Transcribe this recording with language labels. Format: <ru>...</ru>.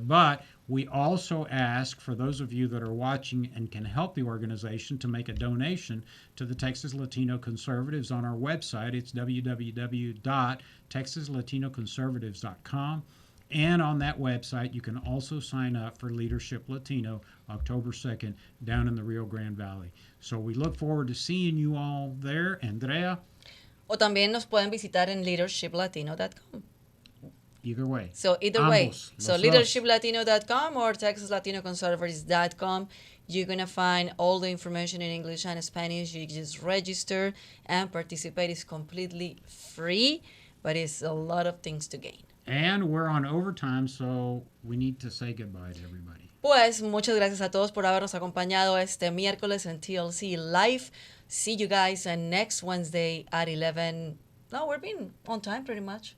<en>But we also ask for those of you that are watching and can help the organization to make a donation to the Texas Latino Conservatives on our website. It's www.texaslatinoconservatives.com. And on that website, you can also sign up for Leadership Latino October 2nd down in the Rio Grande Valley. So we look forward to seeing you all there. Andrea?</en> <es>O también nos pueden visitar en leadershiplatino.com.</es> <en>Either way. So either way.</en> <es>Ambos.</es> <en>So</en> <es>Los dos.</es> <en>leadershiplatino.com or texaslatinoconservatives.com. You're going to find all the information in English and Spanish. You just register and participate. It's completely free, but it's a lot of things to gain. And we're on overtime, so we need to say goodbye to everybody.</en> <es>Pues muchas gracias a todos por habernos acompañado este miércoles en TLC Live.</es> <en>See you guys next Wednesday at 11. No, we're being on time pretty much.</en>